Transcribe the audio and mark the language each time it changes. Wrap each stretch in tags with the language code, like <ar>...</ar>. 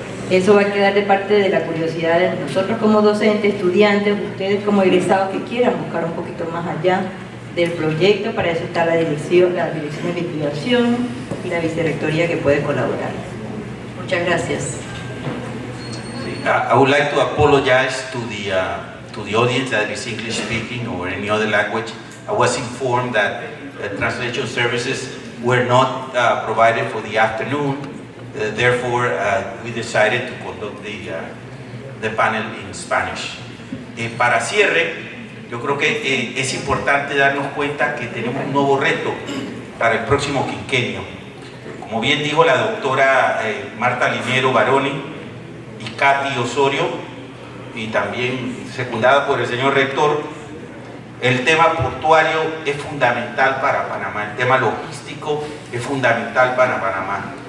<es>Eso va a quedar de parte de la curiosidad de nosotros como docentes, estudiantes, ustedes como egresados que quieran buscar un poquito más allá del proyecto. Para eso está la dirección de investigación y la vicerrectoría que puede colaborar. Muchas gracias.</es> <en>I would like to apologize to the audience that is English speaking or any other language. I was informed that translation services were not provided for the afternoon. Therefore, we decided to conduct the panel in Spanish.</en> <es>Para cierre, yo creo que es importante darnos cuenta que tenemos un nuevo reto para el próximo quinquenio. Como bien dijo la doctora Marta Linero Baroni y Katy Osorio, y también secundada por el señor rector, el tema portuario es fundamental para Panamá, el tema logístico es fundamental para Panamá.</es>